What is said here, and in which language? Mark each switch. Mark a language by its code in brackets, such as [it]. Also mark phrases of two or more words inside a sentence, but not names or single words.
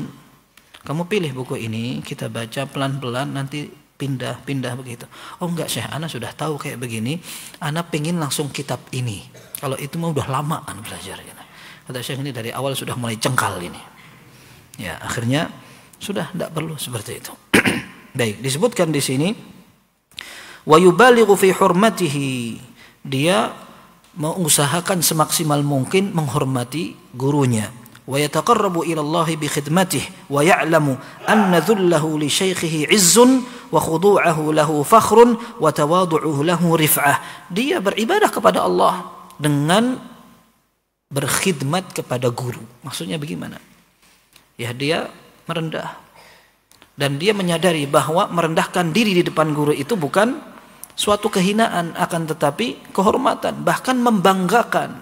[id] Kamu pilih buku ini, kita baca pelan-pelan, nanti pindah-pindah begitu. Oh enggak Syekh, ana sudah tahu kayak begini, ana pengen langsung kitab ini. Kalau itu mah udah lama ana belajar. Kata Syekh, ini dari awal sudah mulai cengkal ini. Ya, akhirnya sudah tidak perlu seperti itu. Baik, disebutkan di sini [ar] ويبالغ في حرمته. [id] Dia mengusahakan semaksimal mungkin menghormati gurunya. [ar] ويتقرب إلى الله بخدمته ويعلم أن ذله لشيخه عز وخضوعه له فخر وتواضعه له رفعة. [id] Dia beribadah kepada Allah dengan berkhidmat kepada guru. Maksudnya bagaimana? Ya, dia merendah. Dan dia menyadari bahwa merendahkan diri di depan guru itu bukan suatu kehinaan, akan tetapi kehormatan, bahkan membanggakan.